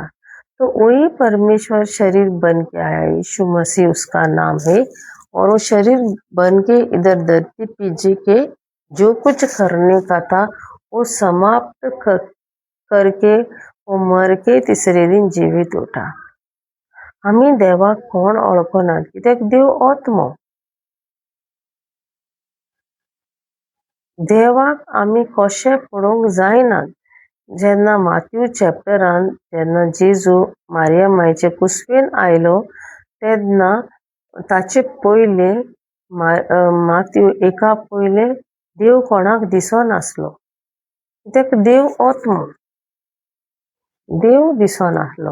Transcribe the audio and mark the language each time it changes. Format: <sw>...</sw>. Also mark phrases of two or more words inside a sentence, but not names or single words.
<hi>तो वही परमेश्वर शरीर बन के आया, यीशु मसीह उसका नाम है। और वो शरीर बन के इधर धरती पे जी के जो कुछ करने का था वो समाप्त करके वो मर के तीसरे दिन जीवित उठा।</hi> <kok>आम्ही देवाक कोण वळखनात, कित्याक देव आत्मा। देवाक आमी कशें पळोवंक जायना। जेन्ना माथ्यू चॅप्टरान जेन्ना जेजू मारिया मायचे कुसवेन आयलो तेन्ना ताचे पयले माथ्यू 1 पयले देव कोणाक दिसो नासलो, कित्याक देव आत्मा, देव दिसो नासलो।</kok>